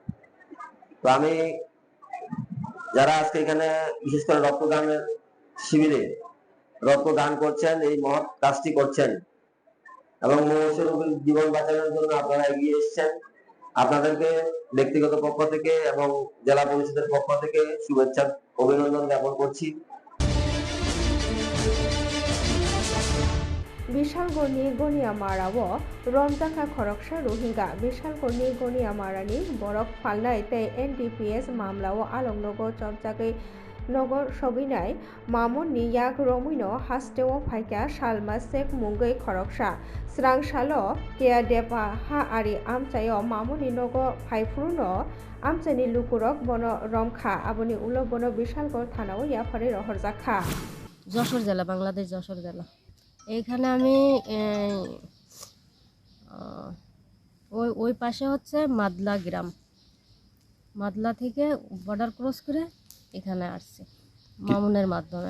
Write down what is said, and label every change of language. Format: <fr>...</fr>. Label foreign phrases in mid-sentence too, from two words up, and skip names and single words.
<bn>তো আমি যারা আজকে এখানে বিশেষ করে রক্তদানের শিবিরে রক্তদান করছেন, এই মহৎ কাজটি করছেন এবং মুমূর্ষু রোগীর জীবন বাঁচানোর জন্য আপনারা এগিয়ে এসেছেন, আপনাদেরকে ব্যক্তিগত পক্ষ থেকে এবং জেলা পরিষদের পক্ষ থেকে শুভেচ্ছা অভিনন্দন জ্ঞাপন করছি।</bn> <trp>Bishalgoni Goniamarawo Romjaka Khoroksa Rohingya Bishalgoni Goniamarani Borok Palnai Tei NDPS Mamlao Alongnogo Chopjagei Nogor Shoginai Mamun ni Yak Romino Hasteo Phaika Salma Sek Mungei Khoroksa Srangshalo Kea Depa Ha Ari Amchayo Mamuni Nogo Phaifruno Amchani Lukurok Bono Romkha Aboni Ulo Bono Bishalgor Thanao Yapari Rohorjaka</trp> <bn>যশোর জেলা, বাংলাদেশ যশোর জেলা। এইখানে আমি ওই পাশে হচ্ছে মাদলা গ্রাম, মাদলা থেকে বর্ডার ক্রস করে এখানে আসছি মামুনের মাধ্যমে।</bn>